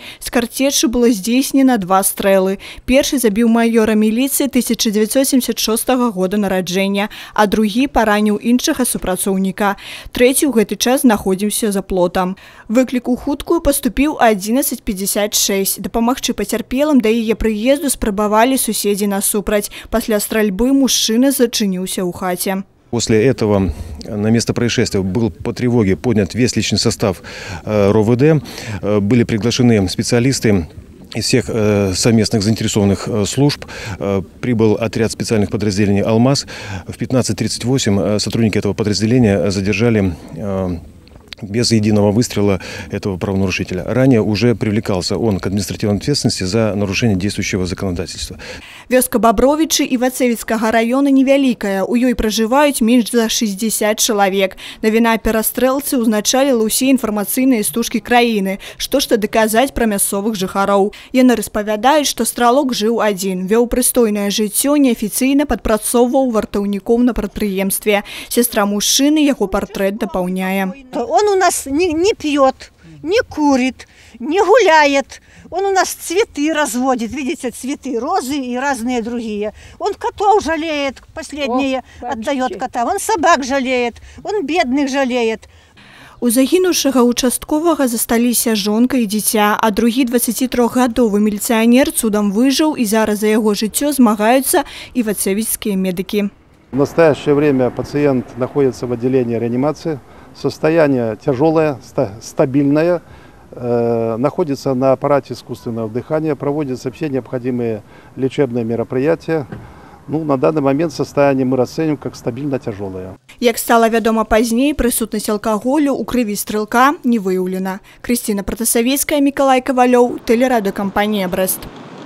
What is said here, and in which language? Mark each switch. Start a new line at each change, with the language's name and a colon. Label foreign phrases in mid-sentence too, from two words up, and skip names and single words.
Belarusian: З карцечы было здзейснена 2 стрэлы. Першы забіў майора міліцыі 1976 года нараджэння, а другі параніў іншага супрацоўніка. Трэці ў гэты час знаходзіўся за плотам. Выклік у хуткую паступіў 11:56. Дапамагчы пацярпелым да яе прыезду спрабавалі суседзі насупраць. Пасля стральбы мужчына зачыніўся ў хаце.
Russian: После этого на место происшествия был по тревоге поднят весь личный состав РОВД. Были приглашены специалисты из всех совместных заинтересованных служб. Прибыл отряд специальных подразделений «Алмаз». В 15:38 сотрудники этого подразделения задержали без единого выстрела этого правонарушителя. Ранее уже привлекался он к административной ответственности за нарушение действующего законодательства.
Belarusian: Вёска Бабровічы Івацевіцкага района невялікая. У ёй пражываюць менш за 60 чалавек. Навіна перастрэлцы ўзначаліла ўсе інфармацыйныя стужкі краіны. Што ж тады казаць пра мясцовых жыхароў? Яны распавядаюць, што стралок жыў адзін, вёў прыстойнае жыццё, неафіцыйна падпрацоўваў вартаўніком на прадпрыемстве. Сестра мужчыны яго партрэт дапаўняе.
Russian: Он у нас не пьет, не курит, не гуляет. Он у нас цветы разводит, видите, цветы, розы и разные другие. Он котов жалеет, последние отдает кота. Он собак жалеет, он бедных жалеет.
Belarusian: У загінуўшага участковага засталіся жонка і дзіця, а другі 23-гадовы міліцыянер цудам выжыў, і зараз за яго жыццё змагаюцца івацевіцкія медыкі.
Russian: В настоящее время пациент находится в отделении реанимации. Состояние тяжелое, стабильное, находится на аппарате искусственного дыхания, проводятся все необходимые лечебные мероприятия. На данный момент состояние мы расценим как стабильно тяжелое.
Belarusian: Як стала вядома пазней, прысутнасць алкаголю ў крыві стрэлка не выяўлена. Крысціна Пратасавецкая, Мікалай Кавалёў, тэлерадыёкампанія «Брэст».